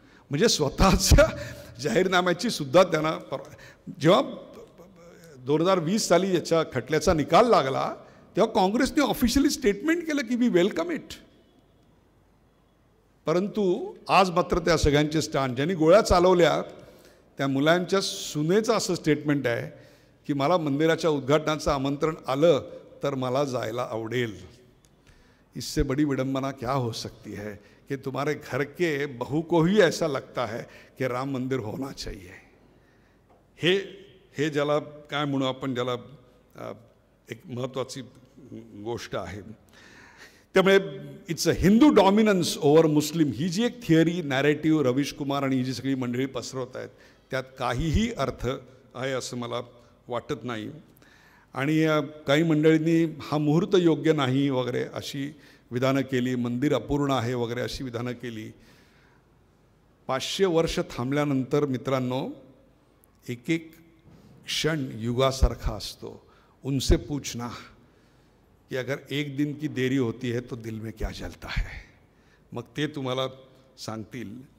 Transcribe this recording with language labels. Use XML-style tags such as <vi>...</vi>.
<mr>म्हणजे स्वतःच्या जाहीरनाम्याची सुद्धा त्यांना जेव्हा 2020 साली याच्या खटल्याचा निकाल लागला तेव्हा काँग्रेसने ऑफिशियली स्टेटमेंट केलं की</mr> <en>We welcome it.</en> <mr>परंतु आज मात्र त्या सगळ्यांचे स्टँड, ज्यांनी गोळ्या चालवल्या त्या मुलांच्या सुनेचं असं स्टेटमेंट आहे की मला मंदिराच्या उद्घाटनाचं आमंत्रण आलं तर मला जायला आवडेल.</mr> <hi>इससे बड़ी विडंबना क्या हो सकती है कि तुम्हारे घर के बहू को ही ऐसा लगता है कि राम मंदिर होना चाहिए.</hi> <mr>हे ज्याला काय म्हणू आपण, ज्याला एक महत्त्वाची गोष्ट आहे. त्यामुळे</mr> <en>it's a Hindu dominance over Muslim</en> <mr>ही जी एक थिअरी नॅरेटिव्ह रवीश कुमार आणि ही जी सगळी मंडळी पसरवत आहेत त्यात काहीही अर्थ आहे असं मला वाटत नाही. आणि काही मंडळींनी हा मुहूर्त योग्य नाही वगैरे अशी विधानं केली, मंदिर अपूर्ण आहे वगैरे अशी विधानं केली. 500 वर्ष थांबल्यानंतर मित्रांनो एक एक क्षण युगासारखा असतो.</mr> <hi>उनसे पूछना कि अगर एक दिन की देरी होती है तो दिल में क्या जलता है,</hi> <mr>मग ते तुम्हाला सांगतील.</mr>